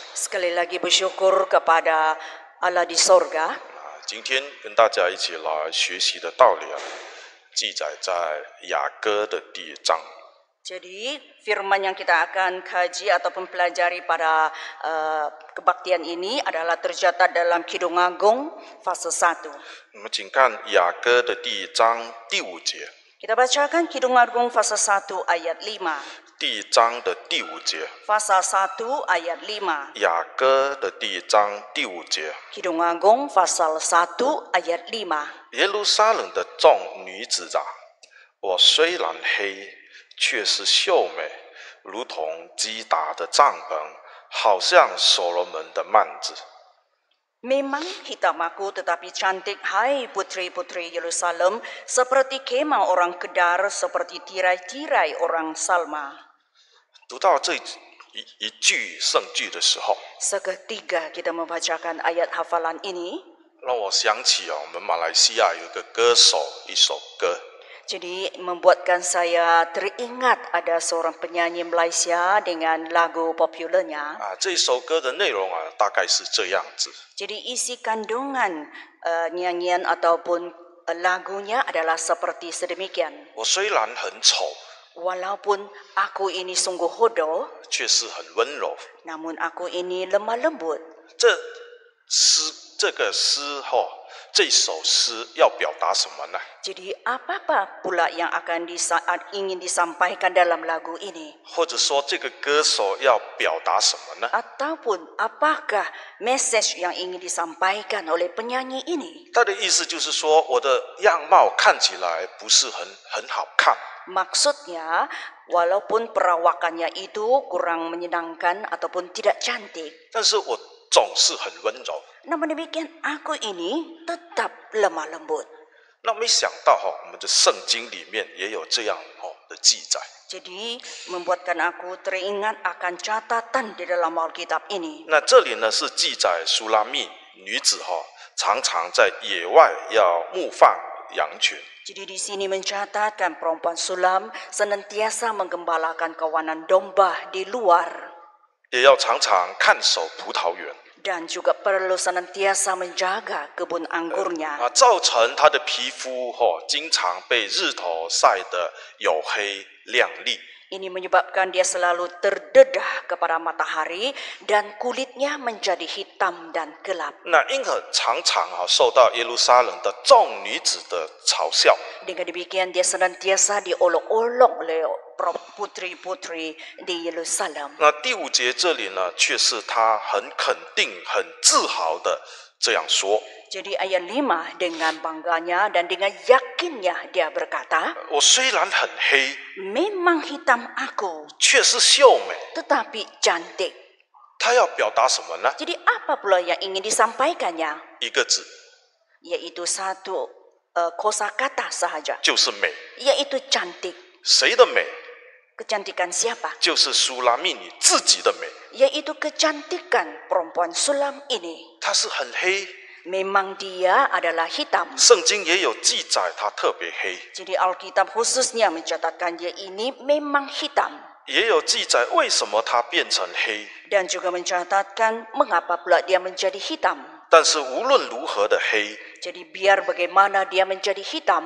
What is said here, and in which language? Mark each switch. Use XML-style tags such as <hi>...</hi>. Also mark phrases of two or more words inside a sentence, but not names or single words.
<ms>Sekali lagi bersyukur kepada Allah di sorga.</ms> <zh>今天跟大家一起来学习的道理记载在雅歌的第1章。</zh> <ms>Jadi firman yang kita akan kaji ataupun pelajari pada kebaktian ini adalah tercatat dalam Kidung Agung fase 1.</ms> <zh>我们请看雅歌的第1章第5节。</zh> <ms>Kita bacakan Kidung Agung fase 1 ayat 5.</ms> <zh>第1章的第5节。</zh> <ms>Fasa 1 ayat 5.</ms> <zh>雅歌的第1章第5节。</zh> <ms>Kidung Agung pasal 1 ayat 5.</ms> <zh>耶路撒冷的众女子啊，我虽然黑，却是秀美，如同基达的帐篷，好像所罗门的幔子。</zh> <ms>Memang hitam aku tetapi cantik, hai putri-putri Yerusalem, seperti kemah orang Kedar, seperti tirai-tirai orang Salma.</ms> <zh>读到这一句圣句的时候，</zh> <ms>Seketika kita membacakan ayat hafalan ini,</ms> <zh>让我想起我们马来西亚有一个歌手一首歌，</zh> <ms>jadi membuatkan saya teringat ada seorang penyanyi Malaysia dengan lagu popularnya.</ms> <zh>这首歌的内容大概是这样子。</zh> <ms>Jadi isi kandungan nyanyian ataupun lagunya adalah seperti sedemikian.</ms> <zh>我虽然很丑，</zh> <ms>Walaupun aku ini sungguh hodoh,</ms> <zh>却是很温柔。</zh> <ms>namun aku ini lemah lembut.</ms> <zh>这个诗这首诗要表达什么呢？</zh> <ms>Jadi apa pula yang akan ingin disampaikan dalam lagu ini?</ms> <zh>或者说这个歌手要表达什么呢？</zh> <ms>Ataupun apakah message yang ingin disampaikan oleh penyanyi ini?</ms> <zh>他的意思就是说，我的样貌看起来不是很好看，</zh> <ms>Maksudnya, walaupun perawakannya itu kurang menyenangkan ataupun tidak cantik,</ms> <zh>但是我总是很温柔。</zh> <ms>namun demikian aku ini tetap lemah lembut.</ms> <zh>那没想到我们的圣经里面也有这样的记载。</zh> <ms>Jadi membuatkan aku teringat akan catatan di dalam Alkitab ini.</ms> <zh>那这里呢是记载苏拉密女子常常在野外要牧放羊群。</zh> <ms>Jadi di sini mencatatkan perempuan Sulam senantiasa menggembalakan kawanan domba di luar</ms> <zh>也要常常看守葡萄园，</zh> <ms>dan juga perlu senantiasa menjaga kebun anggurnya.</ms> <zh>造成她的皮肤经常被日头晒得黝黑亮丽。</zh> <ms>Ini menyebabkan dia selalu terdedah kepada matahari dan kulitnya menjadi hitam dan gelap.</ms> <zh>那因而常常受到耶路撒冷的众女子的嘲笑。</zh> <ms>Dengan demikian dia senantiasa diolok-olok oleh putri-putri di Yerusalem.</ms> <zh>那第5节这里呢，却是他很肯定、很自豪的这样说。</zh> <ms>Jadi ayat 5 dengan bangganya dan dengan yakinnya dia berkata,</ms> <zh>我虽然很黑，</zh> <ms>memang hitam aku,</ms> <zh>却是秀美。</zh> <ms>tetapi cantik.</ms> <zh>他要表达什么呢？</zh> <ms>Jadi apa pula yang ingin disampaikannya?</ms> <zh>一个字，</zh> <ms>Yaitu satu kosakata sahaja,</ms> <zh>就是美。</zh> <ms>yaitu cantik.</ms> <zh>谁的美？</zh> <ms>Kecantikan siapa?</ms> <zh>就是苏拉密女自己的美。</zh> <ms>Yaitu kecantikan perempuan Sulam ini.</ms> <zh>她是很黑，</zh> <ms>Memang dia adalah hitam.</ms> <zh>圣经也有记载她特别黑，</zh> <ms>Jadi Alkitab khususnya mencatatkan dia ini memang hitam.</ms> <zh>也有记载为什么她变成黑。</zh> <ms>Dan juga mencatatkan mengapa pula dia menjadi hitam.</ms> <zh>但是无论如何的黑，</zh> <ms>Jadi biar bagaimana dia menjadi hitam,</ms>